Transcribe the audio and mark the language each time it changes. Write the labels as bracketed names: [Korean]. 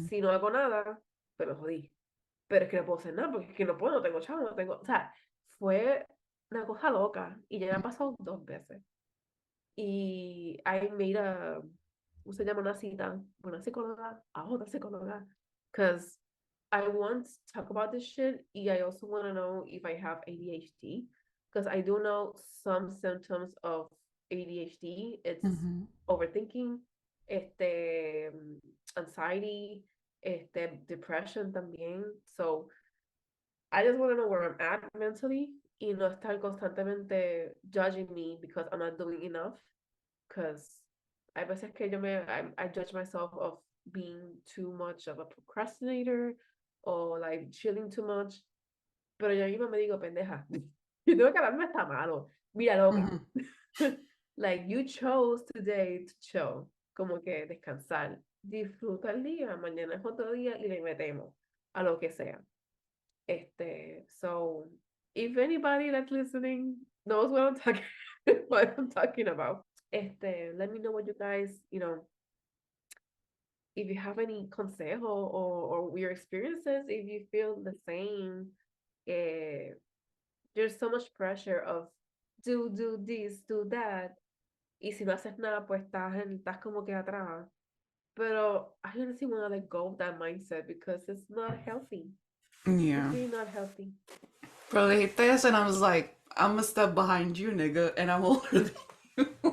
[Spanish] si no hago nada, pues me jodí. Pero es que no puedo hacer nada porque es que no puedo, no tengo chavo, no tengo. O sea, fue una cosa loca y ya me ha pasado 2 veces. Y [English] I made [Spanish] ¿cómo se llama? Una cita, una psicóloga, a otra psicóloga. [English] Because I want to talk about this shit y I also want to know if I have ADHD. Because I do know some symptoms of ADHD. It's Mhm. overthinking, este, anxiety, depression también. So I just want to know where I'm at mentally [Spanish] y no estar constantemente [English] judging me because I'm not doing enough. Because [Spanish] hay veces que [English] I judge myself of being too much of a procrastinator or like chilling too much. [Spanish] Pero yo misma me digo, pendeja, yo tengo que darme está malo. Mira, loca. Mhm. [English] Like, you chose today to chill. [Spanish] Como que descansar. Disfruta el día, mañana es otro día y le metemos a lo que sea. [English] So if anybody that's listening knows what I'm talking what I'm talking about, let me know what you guys, if you have any consejo or your experiences, if you feel the same. There's so much pressure of do this, do that, [Spanish] y si no haces nada, pues estás como que atrás. [English] Pero I honestly want to let go of that mindset because it's not healthy. It's Yeah. really not healthy. [Spanish] Pero dijiste eso [English] and I was like, I'm a step behind you, nigga, and I'm older than you.